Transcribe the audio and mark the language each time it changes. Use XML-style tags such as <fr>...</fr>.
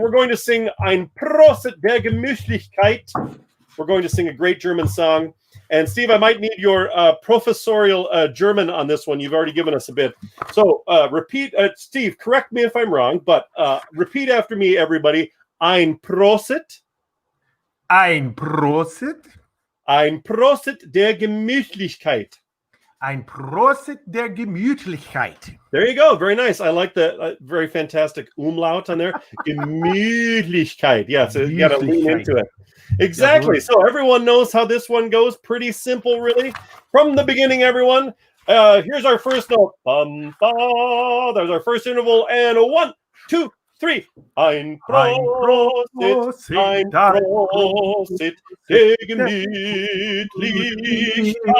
<en>We're going to sing Ein Prosit der Gemütlichkeit. We're going to sing a great German song. And Steve, I might need your professorial German on this one. You've already given us a bit. So repeat, Steve, correct me if I'm wrong, but repeat after me, everybody.</en> <de>Ein Prosit. Ein Prosit. Ein Prosit der Gemütlichkeit. Ein Prosit der Gemütlichkeit.</de> <en>There you go. Very nice. I like the very fantastic umlaut on there. Gemütlichkeit. Yeah, so you got to lean into it. Exactly. So everyone knows how this one goes. Pretty simple, really. From the beginning, everyone. Here's our first note. Bum, ba. There's our first interval. And 1, 2, 3.</en> <de>Ein Prosit, ein Prosit der Gemütlichkeit.</de>